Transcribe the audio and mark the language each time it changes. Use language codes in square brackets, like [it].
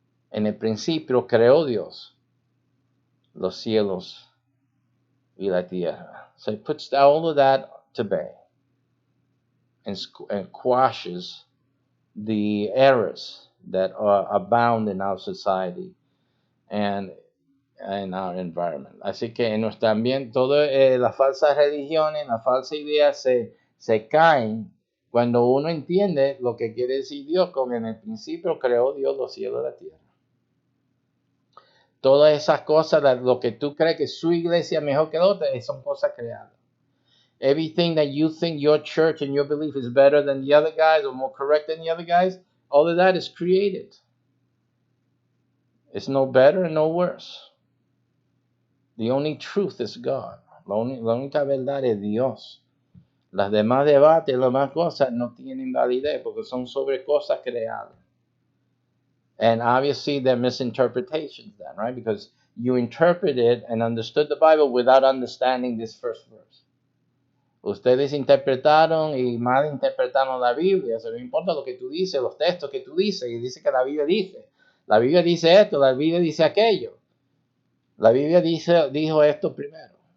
[es] En el principio creó Dios los cielos y la tierra. [en] So he puts all of that to bay and quashes the errors that abound in our society and in our environment. [es] Así que en nuestro ambiente, todas las falsas religiones, las falsas ideas se caen cuando uno entiende lo que quiere decir Dios, como en el principio creó Dios los cielos y la tierra. Todas esas cosas, lo que tú crees que su iglesia es mejor que la otra, son cosas creadas. [en] Everything that you think your church and your belief is better than the other guys or more correct than the other guys, all of that is created. It's no better and no worse. The only truth is God. [es] La única verdad es Dios. Las demás debates, las demás cosas no tienen validez porque son sobre cosas creadas. [en] And obviously they're misinterpretations then, right? Because you interpreted and understood the Bible without understanding this first verse. [es] Ustedes interpretaron y malinterpretaron la Biblia. Eso no importa lo que tú dices, los textos que tú dices, y dice que la Biblia dice. La Biblia dice esto, la Biblia dice aquello. La Biblia dijo esto primero.